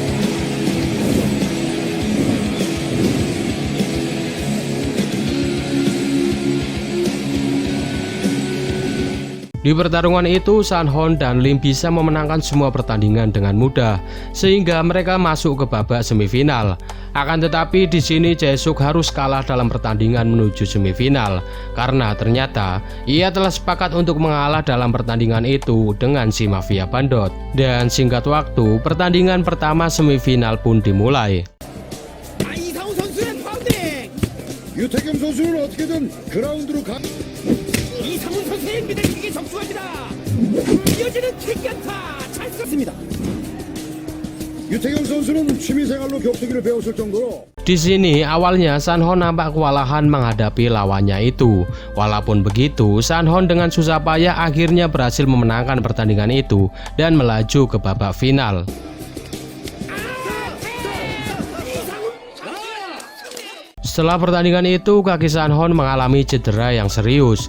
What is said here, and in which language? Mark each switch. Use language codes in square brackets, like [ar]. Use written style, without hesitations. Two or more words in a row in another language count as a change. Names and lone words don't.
[id] Di pertarungan itu, Sanhon dan Lim bisa memenangkan semua pertandingan dengan mudah, sehingga mereka masuk ke babak semifinal. Akan tetapi di sini Jae-suk harus kalah dalam pertandingan menuju semifinal, karena ternyata ia telah sepakat untuk mengalah dalam pertandingan itu dengan si mafia bandot. Dan singkat waktu, pertandingan pertama semifinal pun dimulai. [ko] 이상훈 선수의 파운딩. 유태경 선수는 어떻게든 그라운드로 가. 이상훈 선수의 미들킥이 적중합니다. 이어지는 킥연타 잘 썼습니다. 유태경 선수는 취미생활로 격투기를 배웠을 정도로 [id] Di sini awalnya Sanhon nampak kewalahan menghadapi lawannya itu. Walaupun begitu, Sanhon dengan susah payah akhirnya berhasil memenangkan pertandingan itu dan melaju ke babak final. Setelah pertandingan itu, kaki Sanhon mengalami cedera yang serius.